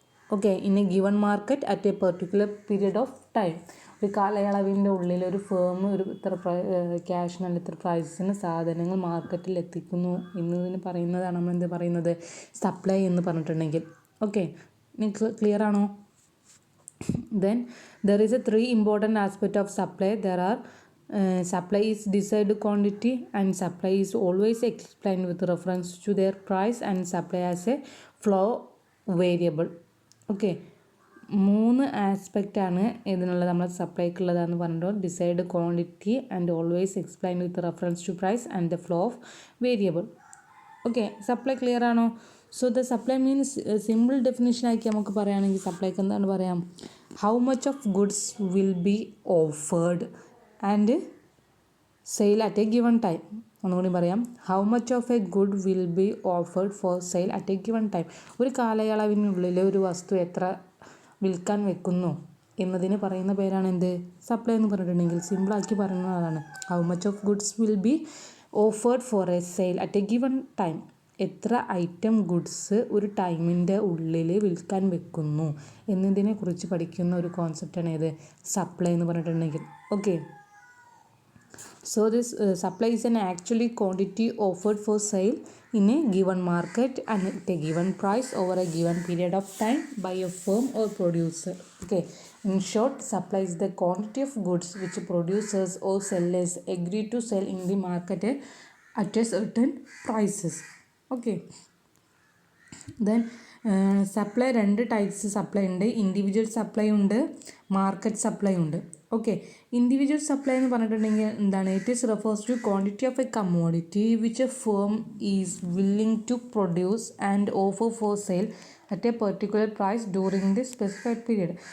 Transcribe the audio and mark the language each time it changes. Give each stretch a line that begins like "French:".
English: Okay, in a given market at a particular period of time.
Malayalam: ഒരു കാലയളവിൻ്റെ ഉള്ളിൽ ഒരു firm ഒരു ഇത്ര ക്യാഷിനല്ല ഇത്ര പ്രൈസിന് സാധനങ്ങൾ മാർക്കറ്റിൽ എത്തിക്കുന്നു എന്നതിന് പറയുന്നതാണ് നമ്മൾ എന്ത് പറയുന്നത് സപ്ലൈ എന്ന് പറഞ്ഞിട്ടുണ്ടെങ്കിൽ. ഓക്കെ, നിങ്ങൾക്ക് ക്ലിയർ ആണോ?
English: Then there is a three important aspect of supply. There are supply is desired quantity, and supply is always explained with reference to their price, and supply as a flow variable.
Malayalam: Okay, മൂന്ന് aspect ആണ് ഇതിനുള്ളത് നമ്മൾ സപ്ലൈക്കുള്ളതെന്ന് പറഞ്ഞിട്ട്
English: Decide quantity and always explain with reference to price and the flow of variable.
Malayalam: Okay, supply clear ആണോ?
English: so the supply means
Malayalam: simple definition ആക്കി നമുക്ക് പറയുകയാണെങ്കിൽ സപ്ലൈക്ക് എന്താണ് പറയാം?
English: How much of goods will be offered and sale at a given time.
Malayalam: ഒന്നുകൂടി പറയാം,
English: How much of a good will be offered for sale at a given time.
Malayalam: ഒരു കാലയളവിനുള്ളിൽ ഒരു വസ്തു എത്ര വിൽക്കാൻ വെക്കുന്നു എന്നതിന് പറയുന്ന പേരാണ് എന്ത് സപ്ലൈ എന്ന് പറഞ്ഞിട്ടുണ്ടെങ്കിൽ. സിമ്പിളാക്കി പറയുന്നതാണ്
English: How much of goods will be offered for a sale at a given time.
Malayalam: എത്ര ഐറ്റം ഗുഡ്സ് ഒരു ടൈമിൻ്റെ ഉള്ളിൽ വിൽക്കാൻ വെക്കുന്നു എന്നതിനെ കുറിച്ച് പഠിക്കുന്ന ഒരു കോൺസെപ്റ്റാണ് ഏത് സപ്ലൈ എന്ന് പറഞ്ഞിട്ടുണ്ടെങ്കിൽ.
English: Okay, so this supply is an actually quantity offered for sale in a given market and at a given price over a given period of time by a firm or producer. Okay, in short, supply is the quantity of goods which producers or sellers agree to sell in the market at a certain prices.
Malayalam: Okay, then supply രണ്ട് types supply ഉണ്ട്. Individual supply ഉണ്ട്, market supply ഉണ്ട്. Okay, individual supply എന്ന് പറഞ്ഞിട്ടുണ്ടെങ്കിൽ എന്താണ്?
English: It is refers to quantity of a commodity which a firm is willing to produce and offer for sale at a particular price during the specified period.